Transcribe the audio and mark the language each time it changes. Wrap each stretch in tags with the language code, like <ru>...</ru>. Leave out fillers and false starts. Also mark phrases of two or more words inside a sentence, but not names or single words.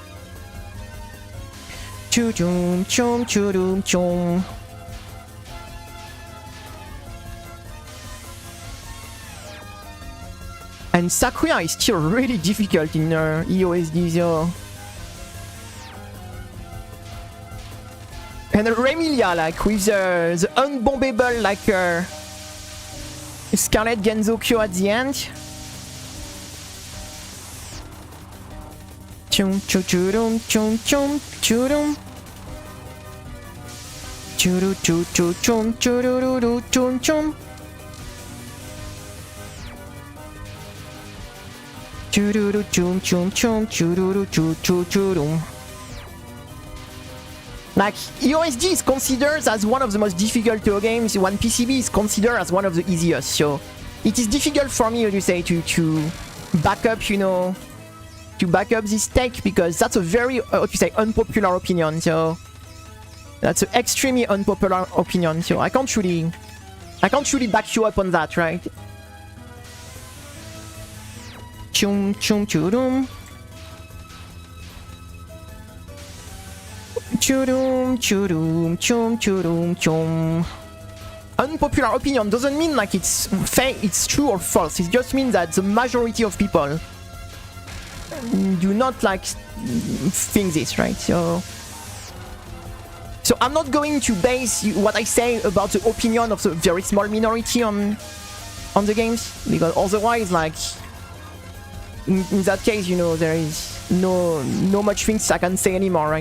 <en>And Sakuya is still really difficult in EOSD, so... And Remilia, like, with the unbombable, like, Scarlet Genzokyo at the end. Chum chum chum chum chum chum churu chum chum chum chururu chum chum chururu chum chum chum chururu chu chu churum. Like, EOSG is considered as one of the most difficult Touhou games, when PCB is considered as one of the easiest, so it is difficult for me, to say, to back up, you know, to back up this take, because that's a very, unpopular opinion, so that's an extremely unpopular opinion, so I can't really back you up on that, right? Chum chum churum. Churum churum chum churum chum. Unpopular opinion doesn't mean like it's true or false. It just means that the majority of people do not like think this, right? So I'm not going to base what I say about the opinion of the very small minority on the games, because otherwise, like, in that case, you know, there is no much things I can say anymore, right?</en>